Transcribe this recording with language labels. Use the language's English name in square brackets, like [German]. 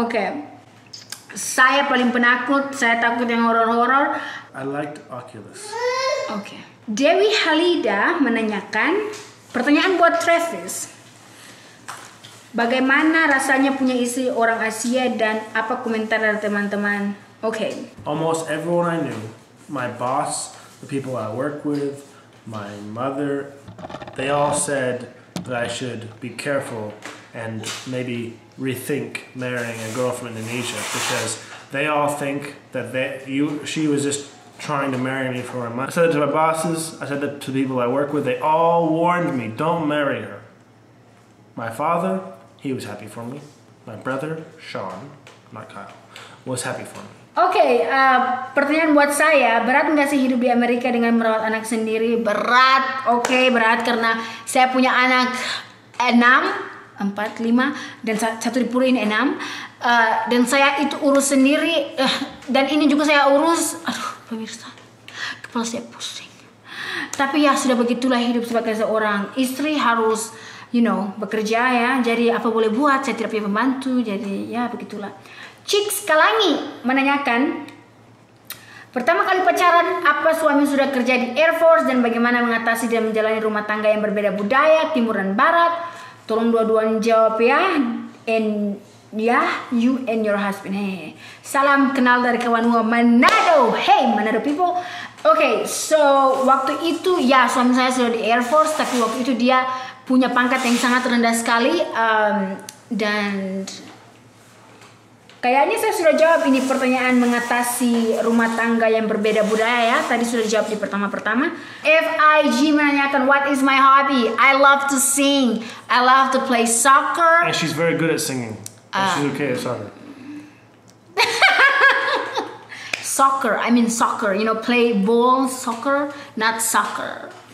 [Indonesian] Oke. Saya paling penakut. Saya takut yang horor-horor. [English] I liked Oculus. [Indonesian] Oke. Dewi Halida menanyakan, pertanyaan buat Travis. Bagaimana rasanya punya istri orang Asia dan apa komentar dari teman-teman? [English] Okay. Almost everyone I knew, my boss, the people I work with, my mother, they all said that I should be careful and maybe rethink marrying a girl from Indonesia because they all think that she was just trying to marry me for her money. I said it to my bosses, I said it to the people I work with, they all warned me, don't marry her. My father, he was happy for me. My brother, Sean, not Kyle, was happy for me. [Indonesian] Oke, pertanyaan buat saya, berat nggak sih hidup di Amerika dengan merawat anak sendiri? Berat, oke, berat karena saya punya anak 6, 4, 5, dan satu di Pura ini 6. Dan saya itu urus sendiri, dan ini juga saya urus. Aduh, pemirsa, kepala saya pusing. Tapi ya sudah begitulah hidup sebagai seorang istri, harus bekerja ya. Jadi apa boleh buat, saya tidak punya pembantu. Jadi ya begitulah. Chicks Kalangi menanyakan, pertama kali pacaran apa suami sudah kerja di Air Force dan bagaimana mengatasi dan menjalani rumah tangga yang berbeda budaya timur dan barat? Tolong dua-duanya jawab ya. [English] And you and your husband. Hey. [Indonesian] Salam kenal dari Kawanua Manado. [English] Hey Manado people. Okay, so [Indonesian] waktu itu ya suami saya sudah di Air Force, tapi waktu itu dia punya pangkat yang sangat rendah sekali, dan kayaknya saya sudah jawab ini pertanyaan mengatasi rumah tangga yang berbeda budaya ya. Tadi sudah dijawab di pertama-pertama. [English] FIG [Indonesian] menanyakan, [English] what is my hobby? I love to sing. I love to play soccer. And she's very good at singing. She's okay at soccer. Soccer, I mean soccer. Play ball, soccer, not soccer.